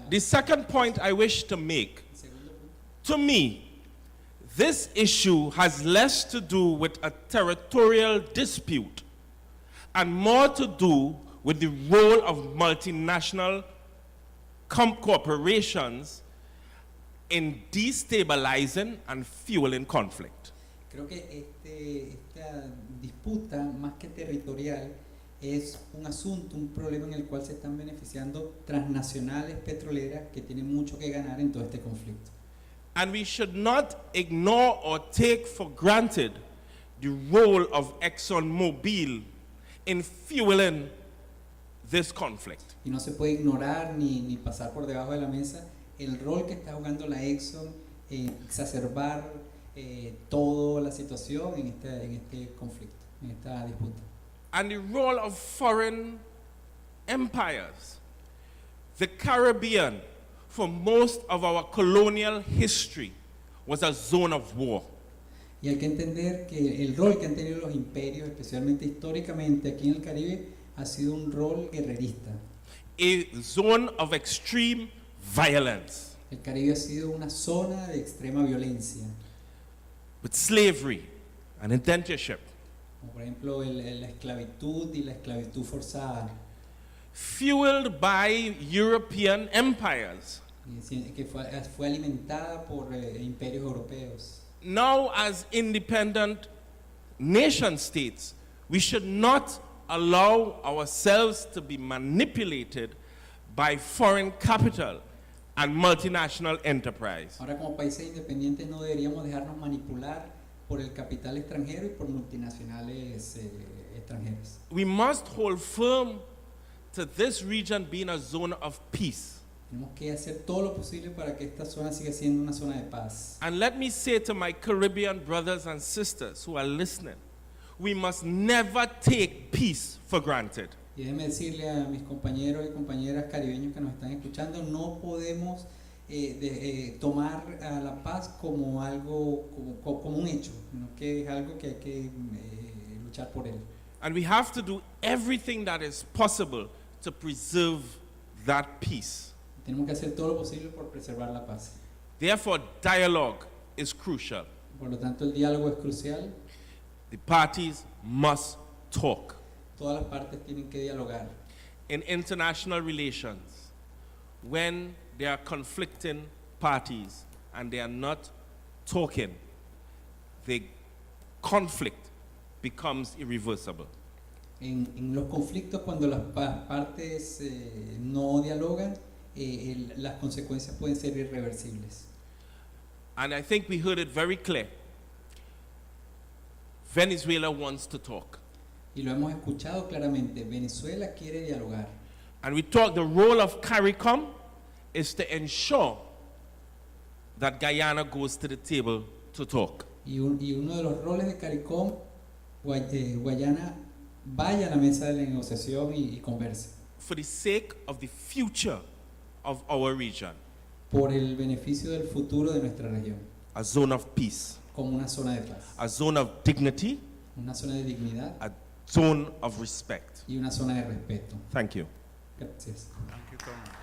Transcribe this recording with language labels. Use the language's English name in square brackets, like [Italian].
[English] The second point I wish to make, to me, this issue has less to do with a territorial dispute and more to do with the role of multinational corporations in destabilizing and fueling conflict. [Spanish] Creo que esta disputa, más que territorial, es un asunto, un problema en el cual se están beneficiando transnacionales petroleras que tienen mucho que ganar en todo este conflicto. [English] And we should not ignore or take for granted the role of ExxonMobil in fueling this conflict. [Spanish] Y no se puede ignorar ni pasar por debajo de la mesa el rol que está jugando la Exxon en exacerbar toda la situación en este conflicto, en esta disputa. [English] And the role of foreign empires. The Caribbean, for most of our colonial history, was a zone of war. [Spanish] Y hay que entender que el rol que han tenido los imperios, especialmente históricamente aquí en el Caribe, ha sido un rol guerrerista. [English] A zone of extreme violence. [Spanish] El Caribe ha sido una zona de extrema violencia. [English] With slavery and indentureship. [Spanish] Como por ejemplo la esclavitud y la esclavitud forzada. [English] Fueled by European empires. [Spanish] Que fue alimentada por imperios europeos. [English] Now, as independent nation states, we should not allow ourselves to be manipulated by foreign capital and multinational enterprise. [Spanish] Ahora, como países independientes, no deberíamos dejarnos manipular por el capital extranjero y por multinacionales extranjeras. [English] We must hold firm to this region being a zone of peace. [Spanish] Tenemos que hacer todo lo posible para que esta zona siga siendo una zona de paz. [English] And let me say to my Caribbean brothers and sisters who are listening, we must never take peace for granted. [Spanish] Y déjeme decirle a mis compañeros y compañeras caribeños que nos están escuchando, no podemos tomar a la paz como algo, como un hecho, sino que es algo que hay que luchar por él. [English] And we have to do everything that is possible to preserve that peace. [Spanish] Tenemos que hacer todo lo posible por preservar la paz. [English] Therefore, dialogue is crucial. [Spanish] Por lo tanto, el diálogo es crucial. [English] The parties must talk. [Spanish] Todas las partes tienen que dialogar. [English] In international relations, when there are conflicting parties and they are not talking, the conflict becomes irreversible. [Spanish] En los conflictos, cuando las partes no dialogan, las consecuencias pueden ser irreversibles. [English] And I think we heard it very clear. Venezuela wants to talk. [Spanish] Y lo hemos escuchado claramente. Venezuela quiere dialogar. [English] And we talk, the role of CARICOM is to ensure that Guyana goes to the table to talk. [Spanish] Y uno de los roles de CARICOM, Guayana vaya a la mesa de la negociación y converse. [English] For the sake of the future of our region. [Spanish] Por el beneficio del futuro de nuestra región. [English] A zone of peace. [Spanish] Como una zona de paz. [English] A zone of dignity. [Spanish] Una zona de dignidad. [English] A zone of respect. [Spanish] Y una zona de respeto. [English] Thank you. [Spanish] Gracias. [English] Thank you, Tom.